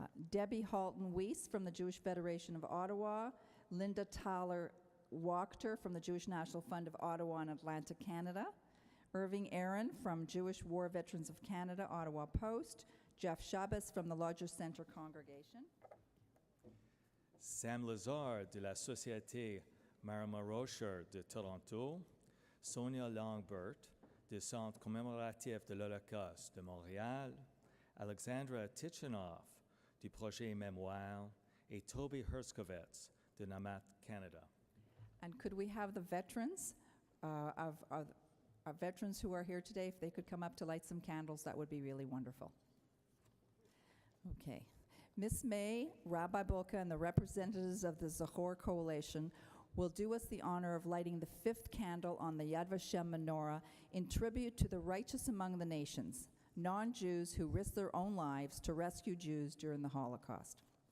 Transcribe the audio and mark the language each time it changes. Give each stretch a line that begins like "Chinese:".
English: Debbie Halton-Weiss from the Jewish Federation of Ottawa, Linda Thaler-Wachter from the Jewish National Fund of Ottawa and Atlanta, Canada, Irving Erin from Jewish War Veterans of Canada, Ottawa Post, Jeff Shabbos from the Lodger Center Congregation.
French: Sam Lazar de la Société Marima Rocher de Toronto, Sonia Longbert du Centre commémoratif de l'Holocauste de Montréal, Alexandra Tichinoff du Projet Mémoire, et Toby Herskovitz de Namat, Canada.
English: And could we have the veterans of our veterans who are here today, if they could come up to light some candles, that would be really wonderful. Okay. Ms. May, Rabbi Bulka, and the representatives of the Zachor Coalition will do us the honor of lighting the fifth candle on the Yad Vashem menorah in tribute to the righteous among the nations, non-Jews who risked their own lives to rescue Jews during the Holocaust.